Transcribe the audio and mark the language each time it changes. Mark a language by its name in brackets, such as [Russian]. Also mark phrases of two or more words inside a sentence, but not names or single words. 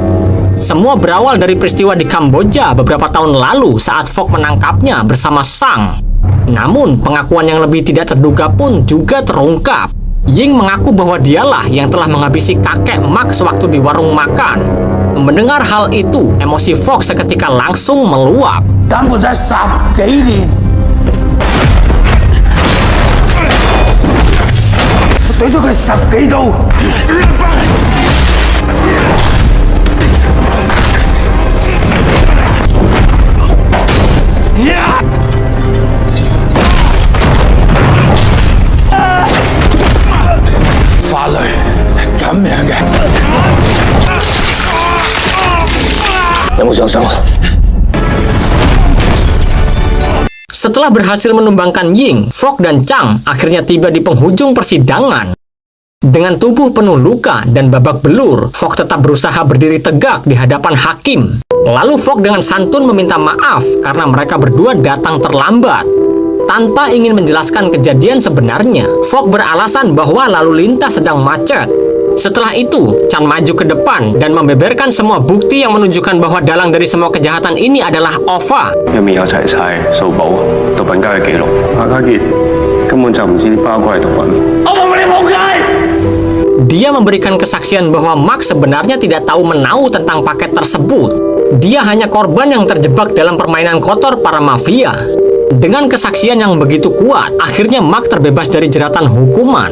[Indonesian] Semua berawal dari peristiwa di Kamboja beberapa tahun lalu saat Fox menangkapnya bersama Sang. Namun, pengakuan yang lebih tidak terduga pun juga terungkap. Ying mengaku bahwa dialah yang telah menghabisi kakek Mark sewaktu di warung makan. Mendengar hal itu, emosi Fox seketika langsung meluap. [Cantonese] 等我才10幾年，我懟咗佢10幾刀。法律係咁樣嘅，有冇上手啊？ [Indonesian] Setelah berhasil menumbangkan Ying, Fok dan Chang akhirnya tiba di penghujung persidangan. Dengan tubuh penuh luka dan babak belur, Fok tetap berusaha berdiri tegak di hadapan hakim. Lalu Fok dengan santun meminta maaf karena mereka berdua datang terlambat. Tanpa ingin menjelaskan kejadian sebenarnya, Fok beralasan bahwa lalu lintas sedang macet. Setelah itu, Chan maju ke depan dan membeberkan semua bukti yang menunjukkan bahwa dalang dari semua kejahatan ini adalah Ova. [Cantonese] 入面有齊晒數簿、毒品交易記錄。夏家傑根本就唔知啲包裹係毒品。 [Indonesian] Dia memberikan kesaksian bahwa Mark sebenarnya tidak tahu menau tentang paket tersebut. Dia hanya korban yang terjebak dalam permainan kotor para mafia. Dengan kesaksian yang begitu kuat, akhirnya Mark terbebas dari jeratan hukuman.